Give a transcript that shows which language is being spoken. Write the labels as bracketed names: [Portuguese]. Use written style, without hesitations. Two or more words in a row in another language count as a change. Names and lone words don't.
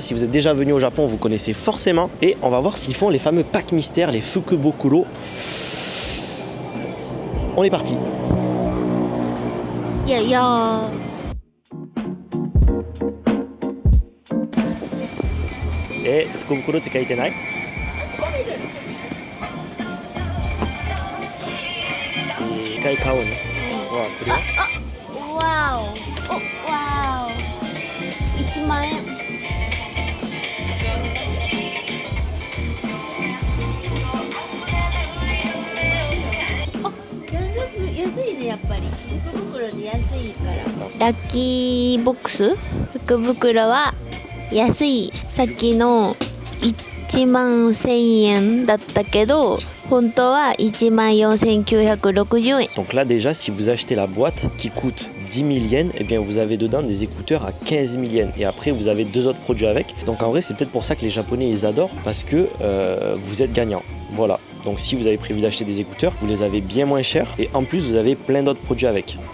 [French] Si vous êtes déjà venu au Japon, vous connaissez forcément. Et on va voir s'ils font les fameux packs mystères, les Fukubokuro. On est parti. Et Fukubokuro [Japanese] って書いてない？一回買おうね。わあ、これは？わお。お、わお。1万円。安いね、やっぱり福袋で安いから。ラッキーボックス福袋は安い。さっきの1万1000円だったけど本当は1万4960円。 [French] Donc là déjà, si vous achetez la boîte qui coûte 10 000 yens, eh bien vous avez dedans des écouteurs à 15 000 yens. Et après vous avez 2 autres produits avec. Donc en vrai c'est peut-être pour ça que les Japonais ils adorent, parce que vous êtes gagnant. Voilà. Donc si vous avez prévu d'acheter des écouteurs, vous les avez bien moins chers et en plus vous avez plein d'autres produits avec.